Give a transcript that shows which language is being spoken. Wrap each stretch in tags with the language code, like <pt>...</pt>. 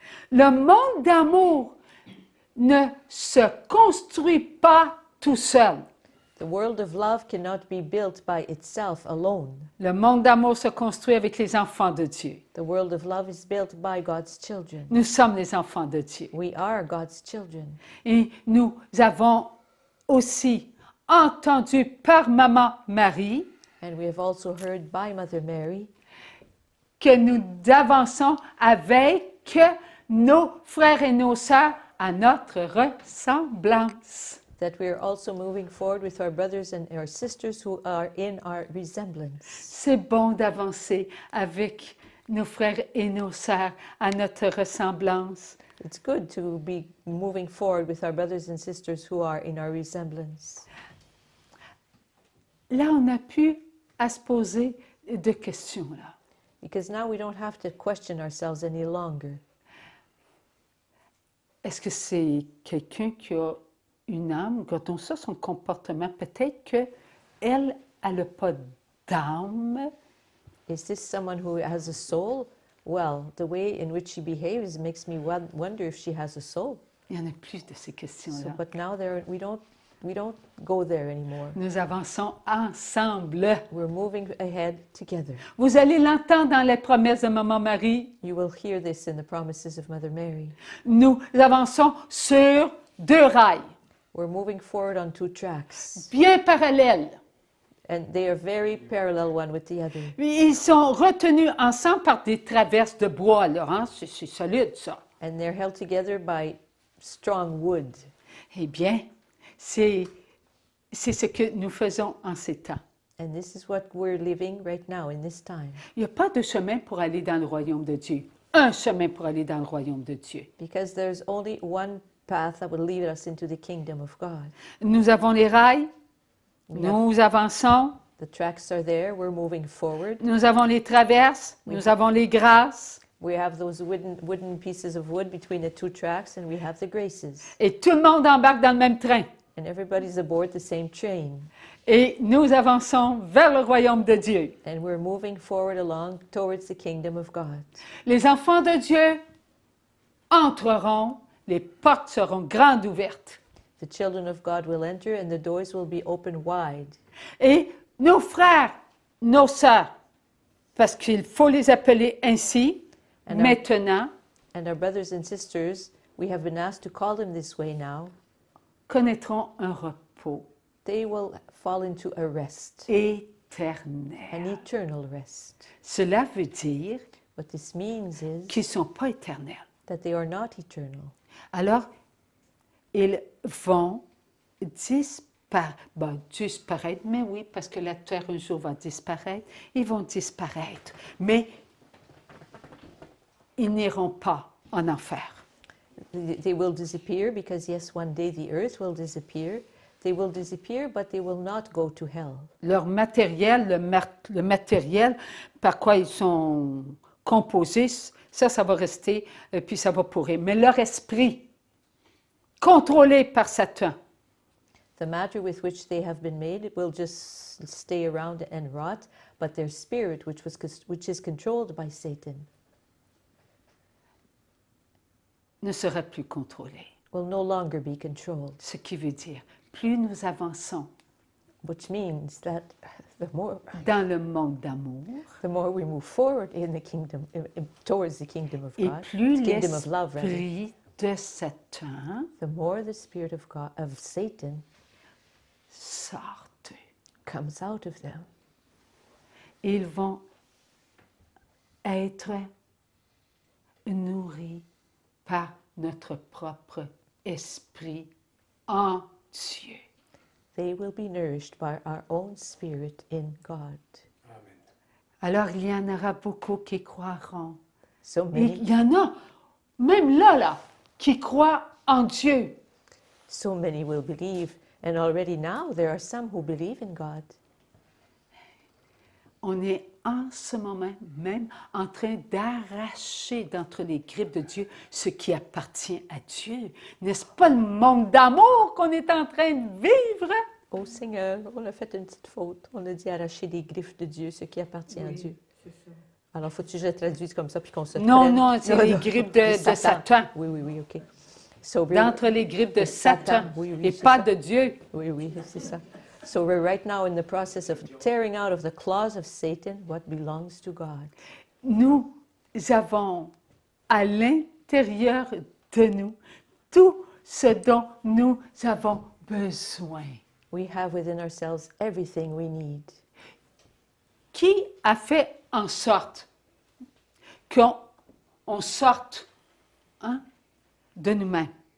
<fr>Le monde d'amour ne se construit pas tout seul.</fr> <en>The world of love cannot be built by itself alone.</en> <fr>Le monde d'amour se construit avec les enfants de Dieu.</fr> <en>The world of love is built by God's children.</en> <fr>Nous sommes les enfants de Dieu.</fr> <en>We are God's children.</en> <fr>Et nous avons aussi entendu par Maman Marie</fr> <en>And we have also heard by Mother Mary</en> <fr>que nous avançons avec nos frères et nos sœurs à notre ressemblance.</fr> <en>that we are also moving forward with our brothers and our sisters who are in our resemblance.</en> <fr>C'est bon d'avancer avec nos frères et nos sœurs à notre ressemblance.</fr> <en>It's good to be moving forward with our brothers and sisters who are in our resemblance.</en> <fr>Là, on n'a plus à se poser de questions, là.</fr> <en>Because now we don't have to question ourselves any longer.</en> <fr>Est-ce que c'est quelqu'un qui a une âme? Regardons ça, son comportement. Peut-être qu'elle n'a pas d'âme.</fr> <en>Is this someone who has a soul? Well, the way in which she behaves makes me wonder if she has a soul.</en> <fr>Il n'y en a plus de ces</fr> <en>So,</en> <fr>questions-là.</fr> <en>but now we don't go there anymore.</en> <fr>Nous avançons ensemble.</fr> <en>We're moving ahead together.</en> <fr>Vous allez l'entendre dans les promesses de Maman Marie.</fr> <en>You will hear this in the promises of Mother Mary.</en> <fr>Nous avançons sur deux rails,</fr> <en>We're moving forward on two tracks,</en> <fr>bien parallèles.</fr> <en>and they are very parallel one with the other.</en> <fr>Ils sont retenus ensemble par des traverses de bois, là, hein? C'est solide, ça.</fr> <en>And they're held together by strong wood.</en> <fr>Eh bien, c'est ce que nous faisons en ces temps.</fr> <en>And this is what we're living right now in this time.</en> <fr>Il n'y a pas de chemin pour aller dans le royaume de Dieu. Un chemin pour aller dans le royaume de Dieu.</fr> <en>Because there's only one path that will lead us into the kingdom of God.</en> <fr>Nous avons les rails,</fr> <en>We have-</en> <fr>nous avançons,</fr> <en>The tracks are there, we're moving forward.</en> <fr>nous avons les traverses, nous avons les grâces,</fr> <en>We have those wooden pieces of wood between the two tracks, and we have the graces.</en> <fr>et tout le monde embarque dans le même train.</fr> <en>And everybody's aboard the same train.</en> <fr>Et nous avançons vers le royaume de Dieu.</fr> <en>And we're moving forward along towards the kingdom of God.</en> <fr>Les enfants de Dieu entreront, les portes seront grandes ouvertes.</fr> <en>The children of God will enter, and the doors will be open wide.</en> <fr>Et nos frères, nos sœurs, parce qu'il faut les appeler ainsi,</fr> <en>And</en> <fr>maintenant,</fr> <en>And our brothers and sisters, we have been asked to call them this way now.</en> <fr>connaîtront un repos</fr> <en>They will fall into a rest, an</en> <fr>éternel.</fr> <en>eternal rest.</en> <fr>Cela veut dire</fr> <en>What this means is</en> <fr>qu'ils ne sont pas éternels.</fr> <en>that they are not eternal.</en> <fr>Alors, ils vont disparaître, mais oui, parce que la terre un jour va disparaître, ils vont disparaître, mais ils n'iront pas en enfer.</fr> <en>They will disappear because, yes, one day the earth will disappear. They will disappear, but they will not go to hell.</en> <fr>Leur matériel, le matériel par quoi ils sont composés, ça va rester, puis ça va pourrir. Mais leur esprit, contrôlé par Satan,</fr> <en>The matter with which they have been made will just stay around and rot, but their spirit, which is controlled by Satan,</en> <fr>ne sera plus contrôlé.</fr> <en>will no longer be controlled.</en> <fr>Ce qui veut dire, plus nous avançons</fr> <en>Which means that the more</en> <fr>dans le monde d'amour,</fr> <en>we move forward in the kingdom, towards the kingdom of</en> <fr>et</fr> <en>God,</en> <fr>plus</fr> <en>the kingdom of love, rather,</en> <fr>l'esprit de Satan</fr> <en>the more the spirit of God, of Satan,</en> <fr>sort d'eux.</fr> <en>comes out of them.</en> <fr>Ils vont être nourris par notre propre esprit en Dieu.</fr> <en>They will be nourished by our own spirit in God.</en> <fr>Alors il y en aura beaucoup qui croiront.</fr> <en>So</en> <fr>Et</fr> <en>many,</en> <fr>il y en a, même là, qui croient en Dieu.</fr> <en>so many will believe, and already now there are some who believe in God.</en> <fr>On est en ce moment même en train d'arracher d'entre les grippes de Dieu ce qui appartient à Dieu. N'est-ce pas le monde d'amour qu'on est en train de vivre? Oh Seigneur, on a fait une petite faute. On a dit arracher des griffes de Dieu, ce qui appartient à Dieu. Alors, faut-tu que je traduise comme ça puis qu'on se Non, prenne? non, c'est les grippes de Satan. Oui, oui, oui, OK.</fr> <en>So</en> <fr>D'entre les grippes de Satan Oui, oui, et c'est pas ça. de Dieu. Oui, oui, c'est ça.</fr> <en>So we're right now in the process of tearing out of the claws of Satan what belongs to God.</en> <fr>Nous avons à l'intérieur de nous tout ce dont nous avons besoin.</fr> <en>We have within ourselves everything we need.</en> <fr>Qui a fait en sorte qu'on sorte de nous-mêmes?</fr>